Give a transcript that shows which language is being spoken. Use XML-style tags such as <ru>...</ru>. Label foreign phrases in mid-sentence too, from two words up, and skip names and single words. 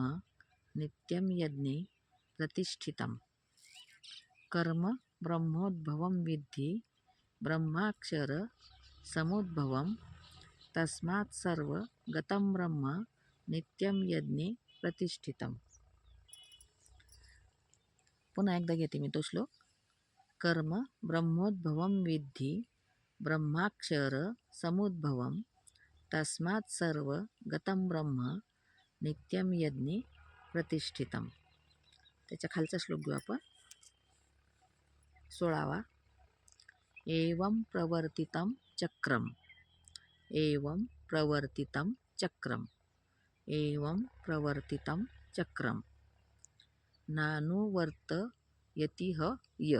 <sa>नित्यं यज्ञे प्रतिष्ठितं. कर्म ब्रह्मोद्भवं विद्धि. ब्रह्माक्षर समुद्भवं. तस्मात् सर्व गतं ब्रह्म. नित्यं यज्ञे प्रतिष्ठितं.</sa> <mr>पुन्हा एकदा घेते मी तो श्लोक. कर्म ब्रह्मोद्भवं विद्धि. ब्रह्माक्षर समुद्भवं.</mr> <sa>तस्मात् सर्व गतं ब्रह्म. नित्यं यज्ञे प्रतिष्ठितं.</sa> <mr>त्याच्या खालचा श्लोक घेऊ आपण, 16वा.</mr> <sa>एवं प्रवर्तितं चक्रम. एवं प्रवर्तितं चक्रम. एवं प्रवर्तितं चक्रम. नानुवर्तयतिह य.</sa>